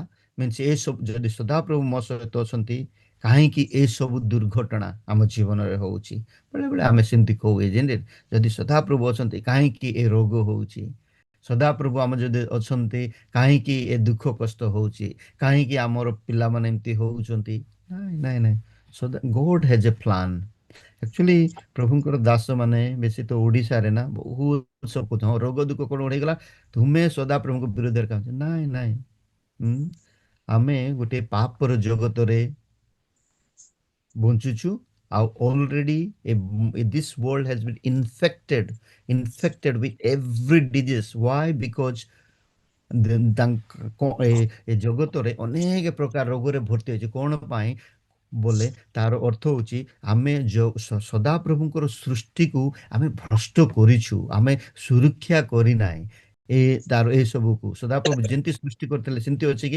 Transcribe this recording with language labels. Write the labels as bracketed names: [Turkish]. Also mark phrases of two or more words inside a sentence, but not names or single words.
[Odia] ମିନ୍ସ ଏସବୁ ଯଦି ସଦାପ୍ରଭୁ ମୋ ସହିତ ଅଛନ୍ତି, କାହିଁକି ଏସବୁ ଦୁର୍ଘଟଣା ଆମ ଜୀବନରେ ହେଉଛି? ବେଳେବେଳେ ଆମେ ସେମିତି କହୁ ଯଦି ସଦାପ୍ରଭୁ ଅଛନ୍ତି କାହିଁକି ଏ ରୋଗ ହେଉଛି? ସଦାପ୍ରଭୁ ଆମ ଯଦି ଅଛନ୍ତି କାହିଁକି ଏ ଦୁଃଖ କଷ୍ଟ ହେଉଛି? କାହିଁକି ଆମର ପିଲାମାନେ ଏମିତି ହେଉଛନ୍ତି? ନାଇଁ ନାଇଁ ନାଇଁ, [English] God has a plan. [Odia] ଆକ୍ଚୁଆଲି ପ୍ରଭୁଙ୍କର ଦାସ ମାନେ ବେଶୀ ତ ଓଡ଼ିଶାରେ ନା ବହୁତ ସବୁ ହଁ ରୋଗ ଦୁଃଖ କ'ଣ ହେଇଗଲା ତୁମେ ସଦାପ୍ରଭୁଙ୍କ ବିରୁଦ୍ଧରେ କାମ। ନାଇଁ ନାଇଁ, ଆମେ ଗୋଟେ ପାପର ଜଗତରେ ବଞ୍ଚୁଛୁ, ଆଉ ଅଲରେଡି [English] this world has been infected with every disease. Why? [Odia] Because ଏ ଜଗତରେ ଅନେକ ପ୍ରକାର ରୋଗରେ ଭର୍ତ୍ତି ହୋଇଛି। କ'ଣ ପାଇଁ ବୋଲେ ତାର ଅର୍ଥ ହେଉଛି ଆମେ ସଦାପ୍ରଭୁଙ୍କର ସୃଷ୍ଟିକୁ ଆମେ ଭ୍ରଷ୍ଟ କରିଛୁ, ଆମେ ସୁରକ୍ଷା କରିନାହିଁ। ତାର ଏସବୁକୁ ସଦାପ୍ରଭୁ ଯେମିତି ସୃଷ୍ଟି କରିଥିଲେ ସେମିତି ଅଛି କି?